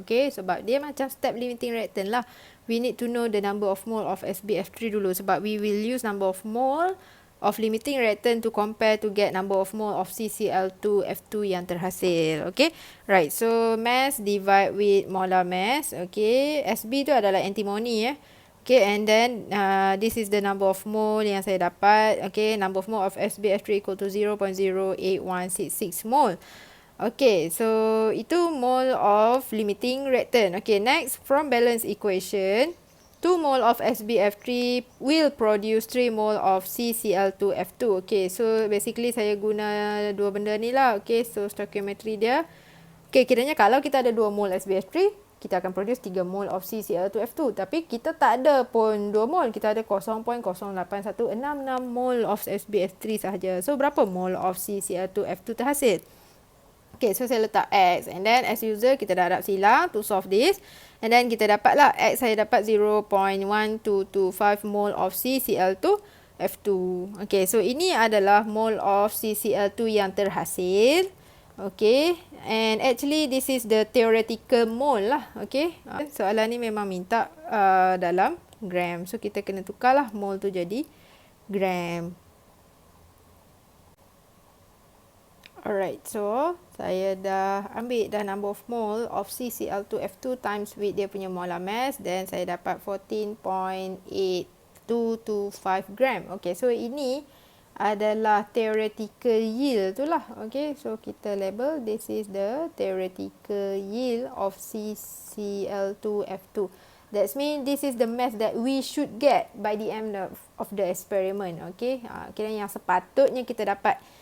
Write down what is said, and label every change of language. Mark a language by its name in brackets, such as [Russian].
[English] Okay, [Malay] sebab dia macam [English] step limiting reactant lah. We need to know the number of mole of SbF3 [Malay] dulu, sebab [English] we will use number of mole of limiting reactant to compare to get number of mole of CCl2F2 [Malay] yang terhasil. [English] Okay, right, so mass divide with molar mass. [Malay] Okay, Sb tu adalah antimony. [English] Okay, and then this is the number of mole [Malay] yang saya dapat. [English] Okay, number of mole of SbF3 equal to 0.08166 mole. Okay, so itu mole of limiting reactant. Okay, next, from balance equation, 2 mole of SbF3 will produce 3 mole of CCl2F2. Okay, so basically [Malay] saya guna dua benda ni lah. Okay, so stoichiometry dia. Okay, kiranya kalau kita ada 2 mole SbF3, kita akan produce 3 mole of CCl2F2. Tapi kita tak ada pun 2 mole. Kita ada 0.08166 mole of SbF3 sahaja. So, berapa mole of CCl2F2 terhasil? Okay, so saya letak X. [English] And then as usual, [Malay] kita dah harap silang [English] to solve this. And then [Malay] kita dapatlah X, saya dapat 0.1225 mole of CCl2F2. Okay, so ini adalah mole of CCl2 yang terhasil. [English] Okay, and actually this is the theoretical mole lah. [Malay] Okay, soalan ni memang minta dalam gram. So kita kena tukarlah mole tu jadi gram. [English] Alright, so [Malay] saya dah ambil dah [English] number of mole of CCl2F2 times with [Malay] dia punya [English] molar mass. [Malay] Then saya dapat 14.8225 gram. Okay, so ini adalah theoretical yield tu lah. [English] Okay, so [Malay] kita label [English] this is the theoretical yield of CCl2F2. That means this is the mass that we should get by the end of the experiment. [Malay] Okay, kira yang sepatutnya kita dapat.